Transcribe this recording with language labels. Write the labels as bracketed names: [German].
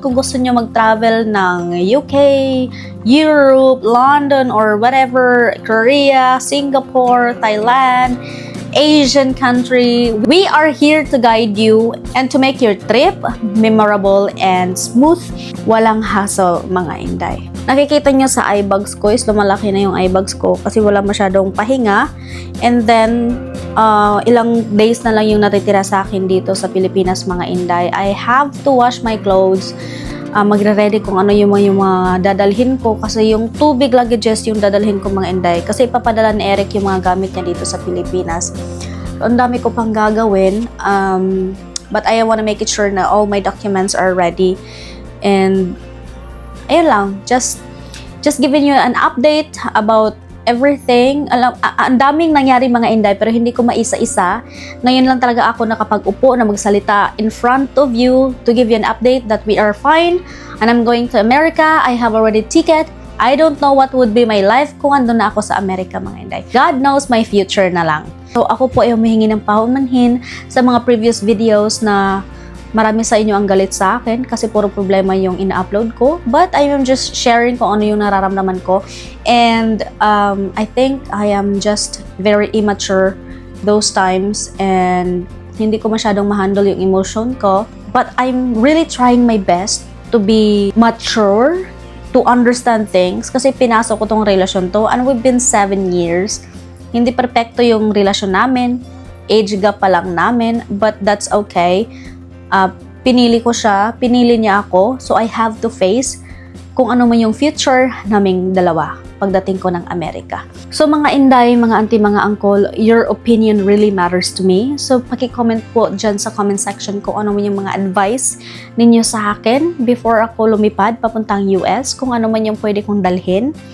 [English] Kung gusto nyo mag-travel ng UK, Europe, London, or whatever, Korea, Singapore, Thailand, Asian country, we are here to guide you and to make your trip memorable and smooth. [Filipino] Walang hassle, mga Inday. Nakikita nyo sa eye bags ko is lumalaki na yung eye bags ko kasi wala masyadong pahinga. And then, ilang days na lang yung natitira sa akin dito sa Pilipinas, mga Inday. [English] I have to wash my clothes. [Filipino] Magre-ready kung ano yung mga dadalhin ko kasi yung 2 big luggages yung dadalhin ko, mga Inday, kasi ipapadala ni Eric yung mga gamit niya dito sa Pilipinas. [English] So, [Filipino] ang dami ko pang gagawin, [English] but I want to make it sure na all my documents are ready. And [Filipino] ayun lang, [English] just giving you an update about everything. [Filipino] Ang daming nangyari mga Inday, pero hindi ko maisa-isa. Ngayon lang talaga ako nakapag-upo na magsalita [English] in front of you to give you an update that we are fine and I'm going to America. I have already ticket. I don't know what would be my life [Filipino] kung andun na ako sa Amerika mga Inday. [English] God knows my future [Filipino] na lang. So ako po ay humihingi ng paumanhin sa mga previous videos na marami sa inyo ang galit sa akin kasi puro problema yung ina-upload ko. [English] But I am just sharing [Filipino] kung ano yung nararamdaman ko. [English] And I think I am just very immature those times and [Filipino] hindi ko masyadong ma-handle yung emotion ko. [English] But I'm really trying my best to be mature, to understand things [Filipino] kasi pinasok ko tong relasyon to [English] and we've been 7 years. [Filipino] Hindi perfecto yung relasyon namin. Age gap pa lang namin, [English] but that's okay. [Filipino] Pinili ko siya, pinili niya ako, [English] so I have to face [Filipino] kung ano man yung future naming dalawa pagdating ko ng Amerika. [English] So mga Inday, mga auntie, mga uncle, your opinion really matters to me. [Filipino] So paki-comment po dyan sa comment section kung ano man yung mga advice ninyo sa akin before ako lumipad papuntang US, kung ano man yung pwede kong dalhin.